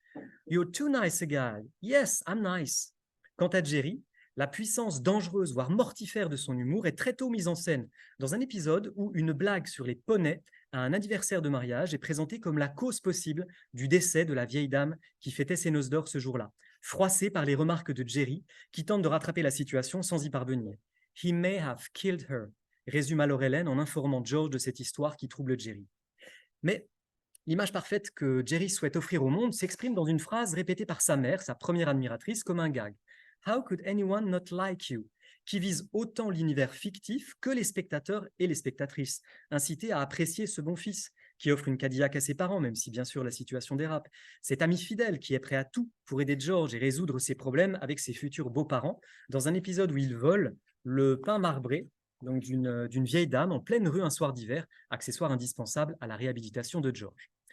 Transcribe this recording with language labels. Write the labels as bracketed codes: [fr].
[en] « You're too nice a guy. Yes, I'm nice. [fr] » Quant à Jerry, la puissance dangereuse, voire mortifère de son humour est très tôt mise en scène, dans un épisode où une blague sur les poneys à un anniversaire de mariage est présentée comme la cause possible du décès de la vieille dame qui fêtait ses noces d'or ce jour-là, froissée par les remarques de Jerry, qui tente de rattraper la situation sans y parvenir. « [en] He may have killed her [fr] », résume alors Hélène en informant George de cette histoire qui trouble Jerry. Mais l'image parfaite que Jerry souhaite offrir au monde s'exprime dans une phrase répétée par sa mère, sa première admiratrice, comme un gag. [en] « How could anyone not like you ?» [fr] qui vise autant l'univers fictif que les spectateurs et les spectatrices, incités à apprécier ce bon fils, qui offre une Cadillac à ses parents, même si bien sûr la situation dérape. Cet ami fidèle qui est prêt à tout pour aider George et résoudre ses problèmes avec ses futurs beaux-parents, dans un épisode où il vole le pain marbré donc d'une vieille dame en pleine rue un soir d'hiver, accessoire indispensable à la réhabilitation de George.